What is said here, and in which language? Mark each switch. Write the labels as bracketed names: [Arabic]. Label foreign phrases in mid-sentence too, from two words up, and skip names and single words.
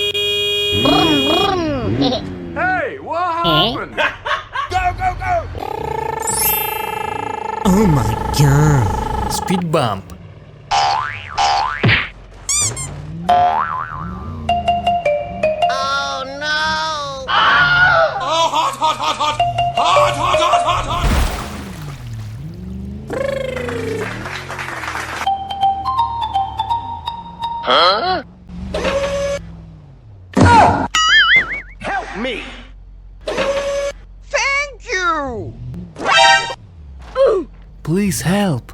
[English] Hey, what happened? Go, go, go! Oh my god! Speed bump. Oh no! Oh, hot, hot, hot, hot! Hot, hot, hot, hot, hot! Huh? Help me! Thank you! Please help.